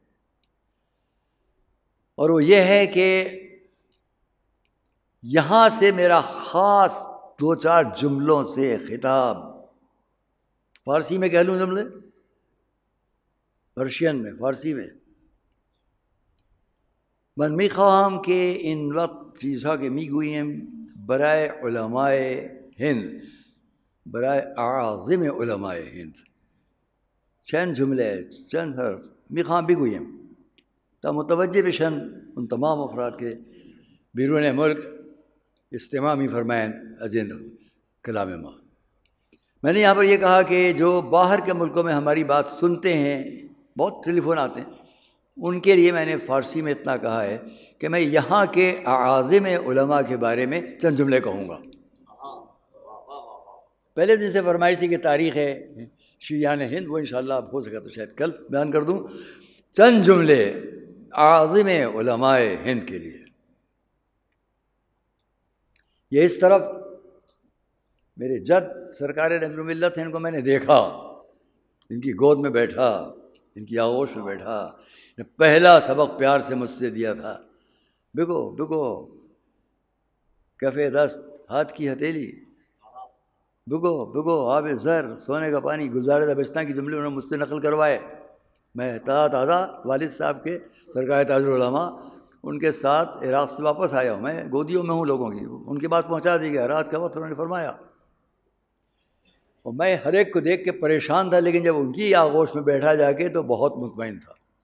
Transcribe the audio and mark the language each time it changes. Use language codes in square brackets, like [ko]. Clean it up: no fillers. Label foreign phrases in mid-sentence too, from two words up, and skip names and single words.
[ur] اور وہ یہ ہے کہ یہاں سے میرا خاص 2-4 جملوں سے خطاب، فارسی میں کہہ لوں جملے، پرشین میں، فارسی میں، [fa] من میخواهم که این وقت چیزها که میگوییم برای علماء هند، برای اعاظم علماء هند، چند جمله، چند حرف میخوام بگویم تا متوجه بشن اون تمام افراد که بیرون ملک استماع میفرمایند از این کلام ما. [ur] میں نے یہاں پر یہ کہا کہ جو باہر کے ملکوں میں ہماری بات سنتے ہیں، بہت ٹیلی فون آتے ہیں، ان کے لیے میں نے فارسی میں اتنا کہا ہے کہ میں یہاں کے اعاظم علماء کے بارے میں چند جملے کہوں گا۔ پہلے دن سے فرمائش تھی کہ تاریخ ہے شیعان ہند، وہ انشاءاللہ اب ہو سکا تو شاید کل بیان کر دوں۔ چند جملے اعاظم علماء ہند کے لیے۔ یہ اس طرف میرے جد سرکار نبی ملت ہیں، ان کو میں نے دیکھا، ان کی گود میں بیٹھا، ان کی آغوش میں بیٹھا، پہلا سبق پیار سے مجھ سے دیا تھا، [fa] بگو بگو کیفے دست [ur] ہاتھ کی ہتھیلی، [fa] بگو بگو آب زر [ur] سونے کا پانی، گلزار دبستان کی جملے انہوں نے مجھ سے نقل کروائے۔ میں تازہ والد صاحب کے سرکار تاج العلماء ان کے ساتھ عراق سے واپس آیا ہوں، میں گودیوں میں ہوں لوگوں کی، ان کی بات پہنچا دی گیا، رات کا وقت انہوں نے فرمایا، اور میں ہر ایک کو دیکھ کے پریشان تھا، لیکن جب ان کی آغوش میں بیٹھا جا کے تو بہت مطمئن تھا۔